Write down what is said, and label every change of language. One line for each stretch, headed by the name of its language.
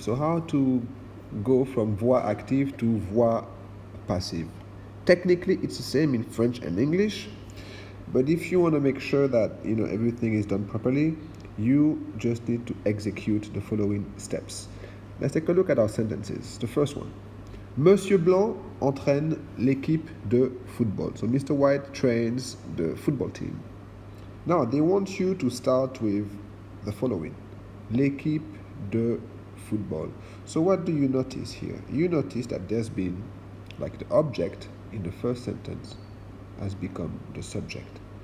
English: So how to go from voix active to voix passive. Technically, it's the same in French and English, but if you want to make sure that everything is done properly, you just need to execute the following steps. Let's take a look at our sentences. The first one.
French: Monsieur Blanc entraîne l'équipe de football.
English: So Mr. White trains the football team. Now, they want you to start with the following.
French: L'équipe de football.
English: So what do you notice here? You notice that there's been, like, the object in the first sentence has become the subject.